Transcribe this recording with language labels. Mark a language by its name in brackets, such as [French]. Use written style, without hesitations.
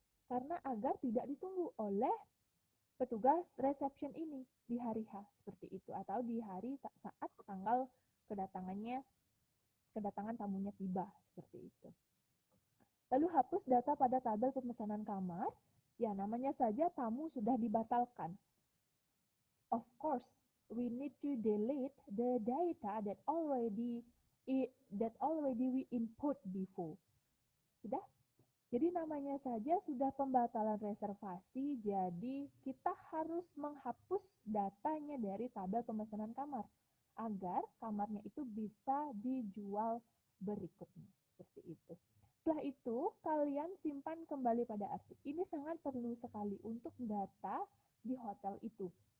[Indonesian] Karena agar tidak ditunggu oleh petugas reception ini di hari H seperti itu, atau di hari saat tanggal kedatangan tamunya tiba seperti itu. Lalu hapus data pada tabel pemesanan kamar. Ya, namanya saja tamu sudah dibatalkan. [English] Of course, we need to delete the data that already we input before. [Indonesian] Sudah? Jadi namanya saja sudah pembatalan reservasi, jadi kita harus menghapus datanya dari tabel pemesanan kamar agar kamarnya itu bisa dijual berikutnya. Seperti itu. Setelah itu, kalian simpan kembali pada arsip. Ini sangat perlu sekali untuk data di hotel itu.